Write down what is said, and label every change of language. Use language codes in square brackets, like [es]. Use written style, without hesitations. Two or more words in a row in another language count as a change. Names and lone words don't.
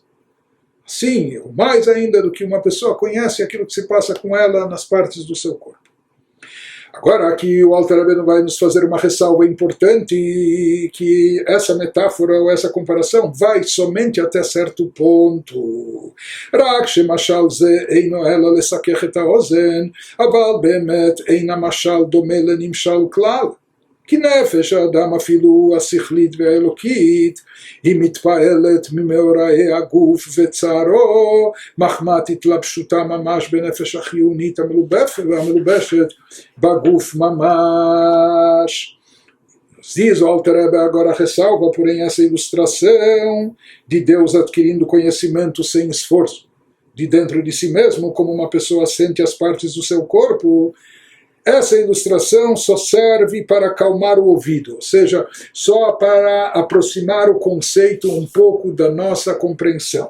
[pt] Sim, mais ainda do que uma pessoa conhece aquilo que se passa com ela nas partes do seu corpo. Agora aqui o Alter Rebbe vai nos fazer uma ressalva importante, que essa metáfora ou essa comparação vai somente até certo ponto. [he] רק שמשל זה אינו אלא לסכך את האוזן, אבל באמת אין המשל דומה לנמשל כלל. כי נפש האדם אפילו השכלית והאלוקית היא מתפעלת ממאוראי הגוף וצערו מחמת התלבשותה ממש בנפש החיונית המלובשת בגוף ממש. [pt] Diz o Alter Rebbe agora ressalva, porém, essa ilustração de Deus adquirindo conhecimento sem esforço de dentro de si mesmo, como uma pessoa sente as partes do seu corpo. Essa ilustração só serve para acalmar o ouvido, ou seja, só para aproximar o conceito um pouco da nossa compreensão.